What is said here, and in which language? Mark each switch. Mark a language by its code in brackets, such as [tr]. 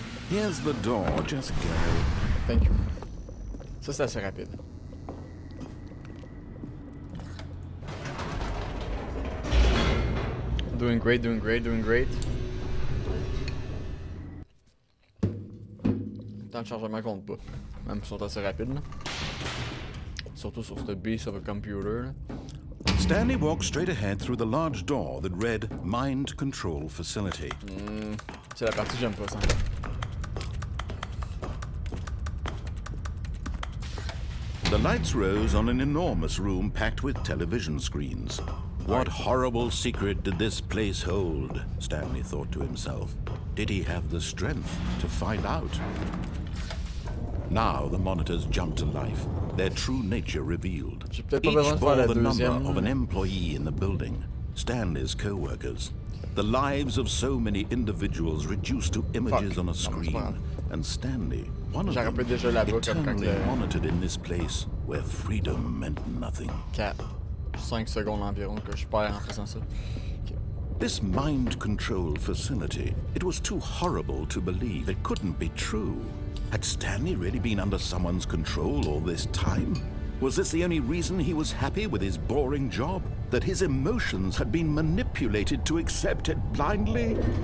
[en] Here's the door, just go. Thank you. [fr] Ça, c'est assez rapide. [en] Doing great, doing great, doing great. [fr] Temps de chargement compte pas. Même si ils sont assez rapides, là. Surtout sur ce [en] beast of a computer, [fr] là. [en] Stanley walked straight ahead through the large door that read Mind Control Facility. [fr] C'est la partie que j'aime pas ça. [en] The lights rose on an enormous room packed with television screens. What horrible secret did this place hold? Stanley thought to himself. Did he have the strength to find out? Now the monitors jumped to life, their true nature revealed. Each bore the number of an employee in the building, Stanley's co-workers. The lives of so many individuals reduced to images on a screen, and Stanley, one of them, eternally monitored in this place where freedom meant nothing. [fr] 5 secondes environ que je perds en faisant ça. [en] This mind control facility, it was too horrible to believe. It couldn't be true. Had Stanley really been under someone's control all this time? Was this the only reason he was happy with his boring job? That his emotions had been manipulated to accept it blindly?